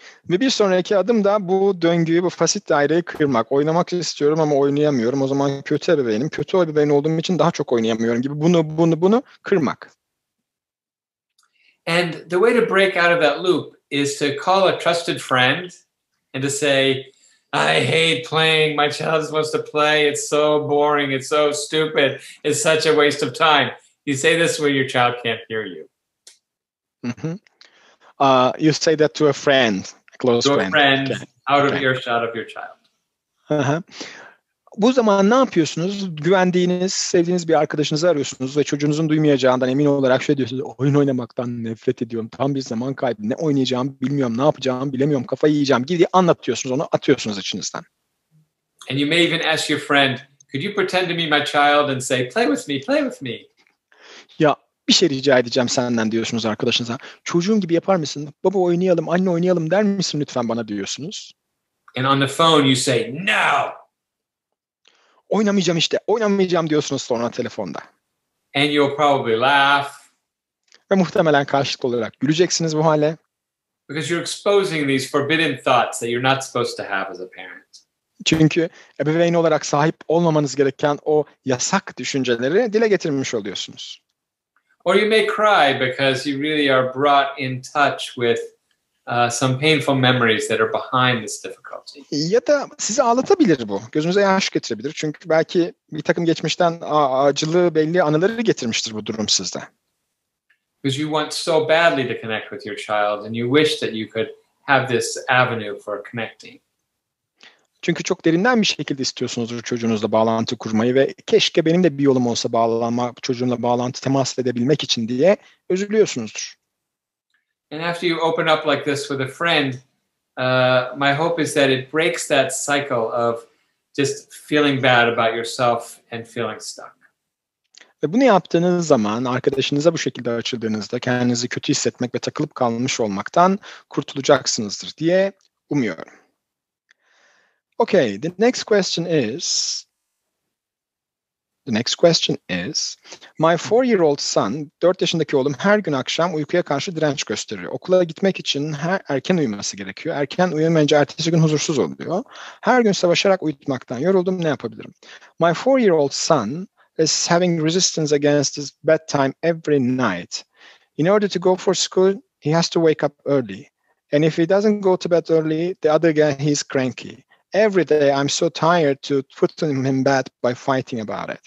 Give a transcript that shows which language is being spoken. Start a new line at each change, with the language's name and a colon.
Turkish: Ve bir sonraki adım da bu döngüyü, bu fasit daireyi kırmak. Oynamak istiyorum ama oynayamıyorum. O zaman kötü ebeveynim. Kötü ebeveyn olduğum için daha çok oynayamıyorum gibi bunu kırmak.
English: And the way to break out of that loop is to call a trusted friend and to say, I hate playing. My child wants to play. It's so boring. It's so stupid. It's such a waste of time. You say this when your child can't hear you. Mm-hmm. You say that to a friend, a close to friend. A friend okay. out of earshot of your child. Uh-huh.
Turkish: Bu zaman ne yapıyorsunuz? Güvendiğiniz, sevdiğiniz bir arkadaşınızı arıyorsunuz ve çocuğunuzun duymayacağından emin olarak şey diyorsunuz. Oyun oynamaktan nefret ediyorum. Tam bir zaman kaybı. Ne oynayacağımı bilmiyorum, ne yapacağımı bilemiyorum, kafayı yiyeceğim gibi anlatıyorsunuz, onu atıyorsunuz içinizden.
English: And you may even ask your friend, could you pretend to be my child and say, play with me, play with me.
Turkish: Ya bir şey rica edeceğim senden diyorsunuz arkadaşınıza. Çocuğun gibi yapar mısın? Baba oynayalım, anne oynayalım der misin lütfen bana diyorsunuz.
English: And on the phone you say, no.
Turkish: Oynamayacağım diyorsunuz sonra telefonda.
English: And you'll probably laugh.
Turkish: Ve muhtemelen karşılıklı olarak güleceksiniz bu hale.
English: Because you're exposing these forbidden thoughts that you're not supposed to have as a parent.
Turkish: Çünkü ebeveyn olarak sahip olmamanız gereken o yasak düşünceleri dile getirmiş oluyorsunuz.
English: Or you may cry because you really are brought in touch with some painful memories that are behind this difficulty.
Turkish: Ya da sizi ağlatabilir bu. Gözünüze yaş getirebilir. Çünkü belki bir takım geçmişten acılı belli anıları getirmiştir bu durum sizde.
English: Because you want so badly to connect with your child and you wish that you could have this avenue for connecting.
Turkish: Çünkü çok derinden bir şekilde istiyorsunuzdur çocuğunuzla bağlantı kurmayı ve keşke benim de bir yolum olsa çocuğumla bağlantı temas edebilmek için diye üzülüyorsunuzdur.
English: And after you open up like this with a friend, my hope is that it breaks that cycle of just feeling bad about yourself and feeling stuck.
Turkish: Ve bunu yaptığınız zaman arkadaşınıza bu şekilde açıldığınızda kendinizi kötü hissetmek ve takılıp kalmış olmaktan kurtulacaksınızdır diye umuyorum.
English: Okay, the next question is, The next question is, my 4-year-old son,
Turkish: 4 yaşındaki oğlum her gün akşam uykuya karşı direnç gösteriyor. Okula gitmek için erken uyuması gerekiyor. Erken uyumayınca ertesi gün huzursuz oluyor. Her gün savaşarak uyutmaktan yoruldum, ne yapabilirim?
English: My 4-year-old son is having resistance against his bedtime every night. In order to go for school, he has to wake up early. And if he doesn't go to bed early, the other guy, he's cranky. Every day, I'm so tired to put him in bed by fighting about it.